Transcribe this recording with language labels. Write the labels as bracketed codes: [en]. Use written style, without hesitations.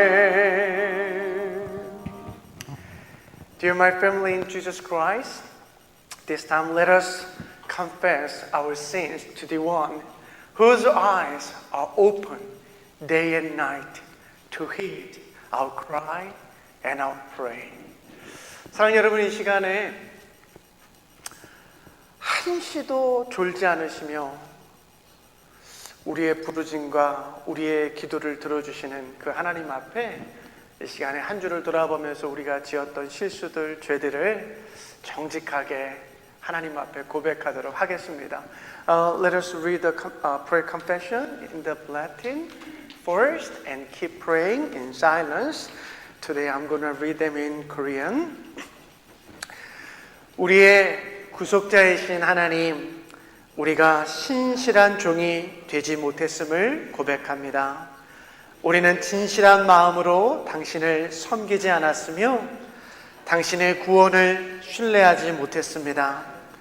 [en] Amen. Dear my family in Jesus Christ, this time let us confess our sins to the one whose eyes are open day and night to hear our cry and our prayer. [ko] 사랑하는 여러분, 이 시간에 한시도 졸지 않으시며 우리의 부르짖음과 우리의 기도를 들어주시는 그 하나님 앞에 이 시간에 한 주를 돌아보면서 우리가 지었던 실수들, 죄들을 정직하게 하나님 앞에 고백하도록 하겠습니다. [en] Let us read the prayer confession in the Latin first and keep praying in silence. Today I'm going to read them in Korean. [ko] 우리의 구속자이신 하나님, 우리가 신실한 종이 되지 못했음을 고백합니다. 우리는 진실한 마음으로 당신을 섬기지 않았으며 당신의 구원을 신뢰하지 못했습니다.